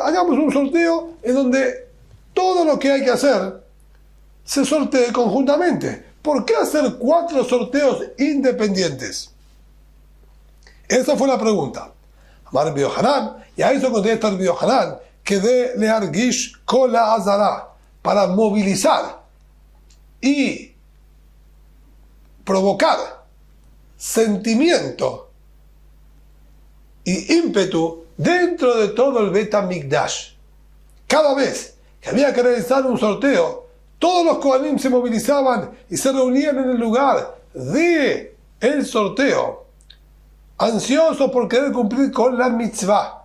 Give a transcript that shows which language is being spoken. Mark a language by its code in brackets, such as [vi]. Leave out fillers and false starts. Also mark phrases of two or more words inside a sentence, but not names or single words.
[es] Hagamos un sorteo en donde todo lo que hay que hacer se sortee conjuntamente. ¿Por qué hacer 4 sorteos independientes? Esa fue la pregunta. Amar Rabbi Yohanan, y a eso contesta Rabbi Yohanan, que de [he] להרגיש כל העזרה, [es] para movilizar y provocar sentimiento y ímpetu dentro de todo el Bet HaMikdash. Cada vez que había que realizar un sorteo, todos los Kohanim se movilizaban y se reunían en el lugar de el sorteo, ansiosos por querer cumplir con la mitzvah.